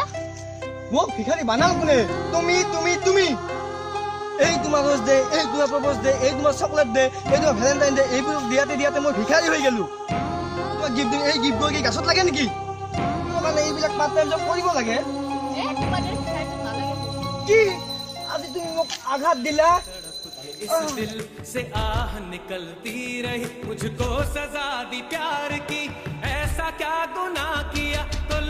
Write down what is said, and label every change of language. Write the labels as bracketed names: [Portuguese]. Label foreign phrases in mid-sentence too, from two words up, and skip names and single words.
[Assamese] মোক ভিখাৰী বানাল কোনে তুমি এই তোমাৰ [English] rose day [Assamese] এই তোমাৰ [English] propose day [Assamese] এই তোমাৰ [English] chocolate day [Assamese] এই তোমাৰ [English] valentine day [Assamese] এইবোৰ দিয়াতে মই ভিখাৰী হৈ গেলো তোমাক গিফ্ট দিম এই গিফ্ট গৈ কি গাছত লাগে নেকি মোৰ কাৰণে এইবিলাক [English] part time job [Assamese] কৰিব লাগে কি আজি তুমি মোক আঘাত দিলা [Hindi] इस दिल से आह निकलती रही मुझको सजा दी प्यार की ऐसा क्या गुनाह किया